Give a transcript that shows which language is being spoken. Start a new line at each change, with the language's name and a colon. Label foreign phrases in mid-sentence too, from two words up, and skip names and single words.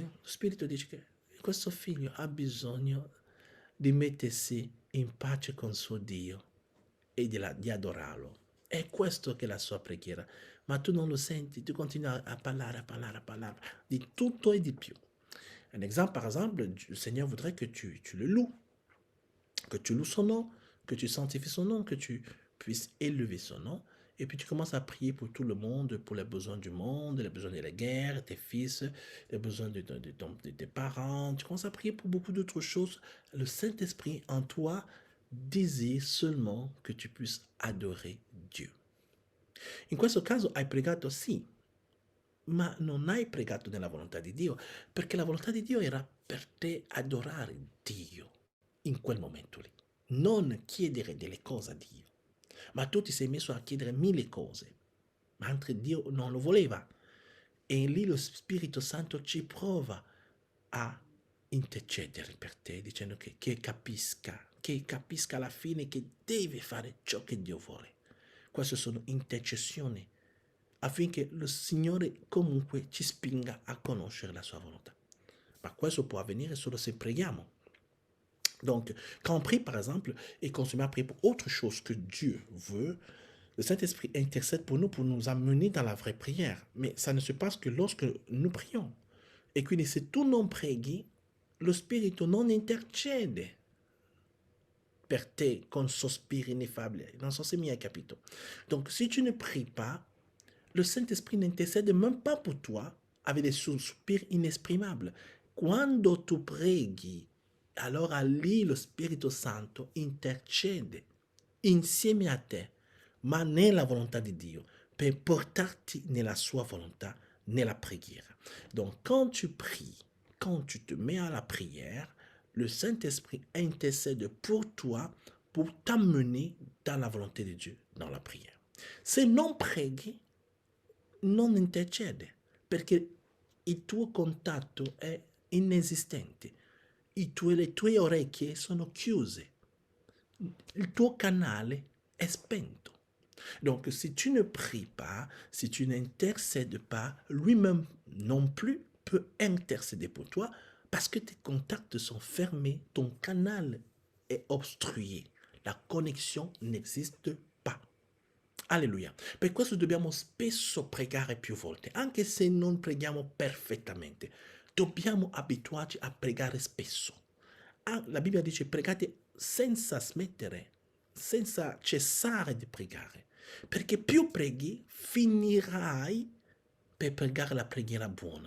Italian: Lo Spirito dice che questo figlio ha bisogno di mettersi in pace con suo Dio e di adorarlo. È questo che è la sua preghiera. Ma tu non lo senti, tu continui a parlare di tutto e di più.
French: Un exemple, par exemple, le Seigneur voudrait que tu le loues, que tu loues son nom, que tu sanctifies son nom, que tu puisses élever son nom. Et puis tu commences à prier pour tout le monde, pour les besoins du monde, les besoins de la guerre, tes fils, les besoins de tes parents. Tu commences à prier pour beaucoup d'autres choses. Le Saint-Esprit en toi désire seulement que tu puisses adorer Dieu.
Italian: In questo caso hai pregato sì, ma non hai pregato nella volontà di Dio, perché la volontà di Dio era per te adorare Dio in quel momento lì, non chiedere delle cose a Dio. Ma tu ti sei messo a chiedere mille cose, mentre Dio non lo voleva. E lì lo Spirito Santo ci prova a intercedere per te, dicendo che capisca alla fine che deve fare ciò che Dio vuole. Queste sono intercessioni affinché lo Signore comunque ci spinga a conoscere la sua volontà. Ma questo può avvenire solo se preghiamo.
French: Donc, quand on prie, par exemple, et qu'on se met à prier pour autre chose que Dieu veut, le Saint-Esprit intercède pour nous amener dans la vraie prière. Mais ça ne se passe que lorsque nous prions.
Italian: E quindi se tu non preghi, lo Spirito non intercede per te con sospiri ineffabili. Non so se mi hai capito.
French: Donc, si tu ne pries pas, le Saint-Esprit n'intercède même pas pour toi avec des soupirs inexprimables.
Italian: Quando tu preghi, allora lì lo Spirito Santo intercede insieme a te, ma nella volontà di Dio, per portarti nella sua volontà, nella preghiera.
French: Donc, quand tu pries, quand tu te mets à la prière, le Saint-Esprit intercède pour toi pour t'amener dans la volonté de Dieu, dans la prière.
Italian: Se non preghi, non intercede, perché il tuo contatto è inesistente, le tue orecchie sono chiuse, il tuo canale è spento.
French: Donc, si tu ne pries pas, si tu n'intercèdes pas, lui-même non plus peut intercéder pour toi parce que tes contacts sont fermés, ton canal è obstrué, la connexione n'esiste pas.
Italian: Alleluia. Per questo dobbiamo spesso pregare più volte, anche se non preghiamo perfettamente. Dobbiamo abituarci a pregare spesso. La Bibbia dice pregate senza smettere, senza cessare di pregare, perché più preghi finirai per pregare la preghiera buona.